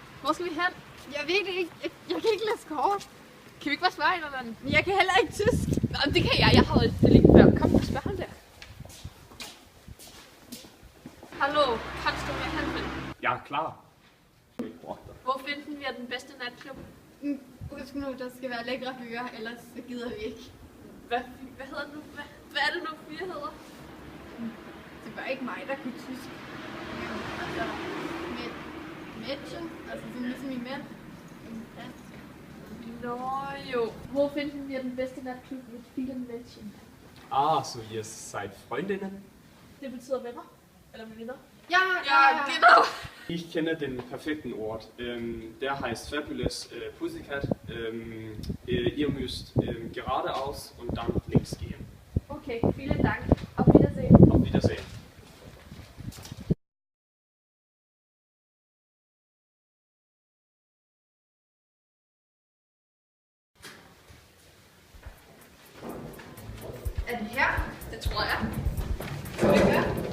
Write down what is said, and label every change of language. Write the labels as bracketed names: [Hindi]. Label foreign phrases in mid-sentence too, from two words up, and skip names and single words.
[Danish] Hvor skal vi hen? Jeg ved det ikke. Jeg kan ikke læse kort. Kan vi ikke bare spørge en eller anden? Men jeg kan heller ikke tysk. Nå, det kan jeg. Jeg har været det lige før. Kom, spørg ham der. [German] Hallo, kannst du mir helfen? Ja, klar. [Danish] Hvor finden vi den bedste natklub? Husk nu, der skal være lækre byer, ellers så gider vi ikke. Hvad hedder det nu? Hvad er det nu, fyre hedder? Det var ikke mig, der kunne tysk. Altså, Mädchen, altså sådan ligesom i mænd. Nå jo. Hvor finden vi den bedste natklub [German] mit vielen Mädchen? Ah, so ihr seid Freundinnen? [Danish] Det betyder venner? Eller veninder? [German] Ja, genau. Ich kenne den perfekten Ort. Der heißt Fabulous Pussycat. Ihr müsst geradeaus und dann links gehen. Okay, vielen Dank. Auf Wiedersehen. Auf Wiedersehen. [Danish] Er det her? Det tror jeg. Skal vi høre?